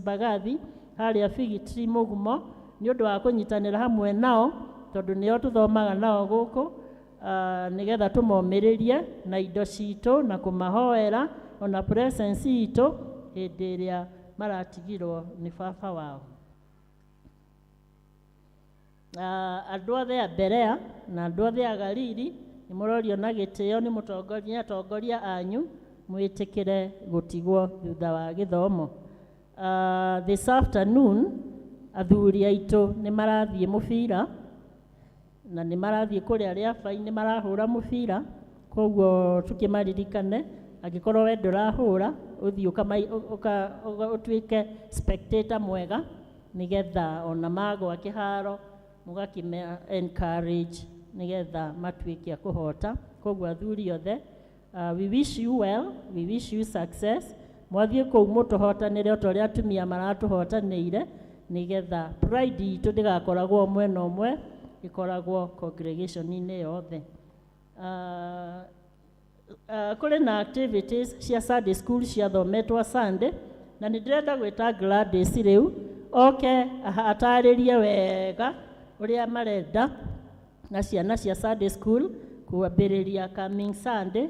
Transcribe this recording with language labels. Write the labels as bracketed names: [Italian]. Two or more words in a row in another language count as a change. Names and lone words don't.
[Kikuyu] Mbagathi harĩa Fig Tree Mũgumo nĩ ũndũ wa kũnyitanĩra hamwe nao tondũ nĩo tũthomaga nao gũkũ, nĩgetha tũmomĩrĩrie na indo citũ na kũmahoera ona presence itũ hĩndĩ ĩrĩa maratigirwo nĩ baba wao. Andũ othe a Berea na andũ othe a Galili nĩ mũrorio na gĩtĩo nĩ mũtongoria atongoria anyu mwĩtĩkĩre gũtigwo thutha wa gĩthomo. [English] This afternoon [Kikuyu] athuri aitũ nĩ marathiĩ mũbira na nĩ marathiĩ kũrĩa Rĩabainĩ marahũra mũbira, koguo tũkĩmaririkane angĩkorwo we ndũrahũra ũthiĩ ũtuĩke spectator mwega nĩgetha ona magwa kĩharo mũgakĩme encourage nĩgetha matuĩke a kũhota. Koguo athuri othe, [English] we wish you well, we wish you success. [Kikuyu] Mwathiĩ kũu mũtũhotanĩre o ta ũrĩa atumia maratũhotanĩire nĩgetha pride itũ ndĩgakoragwo mwena ũmwe, ikoragwo congregation-inĩ yothe. Kũrĩ na activities cia [English] Sunday school [Kikuyu] ciathometwo Sunday na nĩ ndĩrenda gwĩta Gladys rĩu oke atarĩrie wega ũrĩa marenda na ciana cia [English] Sunday school [Kikuyu] kuambĩrĩria [English] coming Sunday.